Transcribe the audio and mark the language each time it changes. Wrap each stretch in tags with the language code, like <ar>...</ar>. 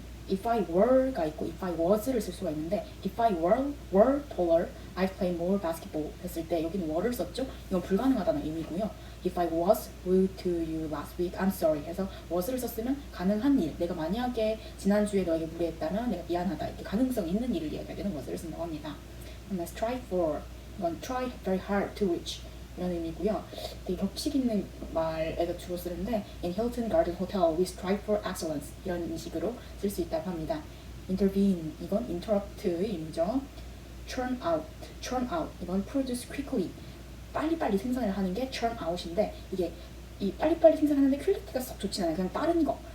<en>if I were가 있고 if I was를 쓸 수가 있는데 if I were taller, I'd play more basketball</en> <ko>했을 때 여기는 were를 썼죠? 이건 불가능하다는 의미고요.</ko> <en>If I was rude to you last week, I'm sorry</en> <ko>해서 was를 썼으면 가능한 일, 내가 만약에 지난주에 너에게 무례했다면 내가 미안하다, 이렇게 가능성 있는 일을 이야기할 때는 was를 쓴다고 합니다. 그다음에 strive for, 이건</ko> <en>try very hard to reach</en> <ko>이런 의미고요. 되게 격식 있는 말에서 주로 쓰는데</ko> <en>in Hilton Garden Hotel we strive for excellence</en> <ko>이런 식으로 쓸 수 있다고 합니다. intervene 이건 interrupt의 의미죠. churn out 이건</ko> <en>produce quickly</en> <ko>빨리빨리 생산을 하는 게 churn out인데 이게 이 빨리빨리 생산하는데 퀄리티가 썩 좋진 않아요. 그냥 빠른 거.</ko>